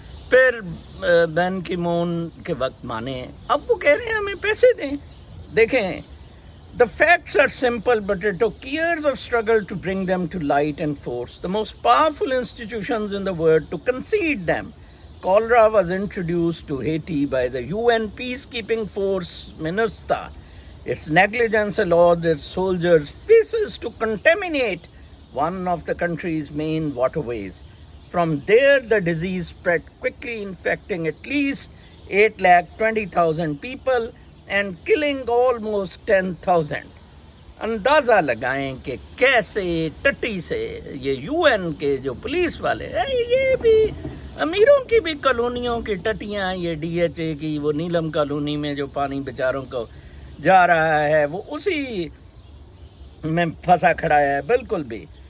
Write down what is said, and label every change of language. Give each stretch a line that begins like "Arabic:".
Urdu: پھر بین کی مون کے وقت مانے، اب وہ کہہ رہے ہیں ہمیں پیسے دیں. دیکھیں
English: the facts are simple but it took years of struggle to bring them to light and force the most powerful institutions in the world to concede them. Cholera was introduced to Haiti by the UN peacekeeping force MINUSTA. Its negligence allowed its soldiers' faces to contaminate one of the country's main waterways. From there, the disease spread quickly, infecting at least 8,20,000 people and killing almost 10,000.
Urdu: اندازہ لگائیں کہ کیسے ٹٹی سے یہ you N کے جو police والے ہیں، یہ بھی امیروں کی بھی کالونیوں کی ٹٹیاں، یہ ڈی ایچ اے کی وہ نیلم کالونی میں جو پانی بیچاروں کو جا رہا ہے وہ اسی میں پھنسا کھڑا ہے بالکل بھی.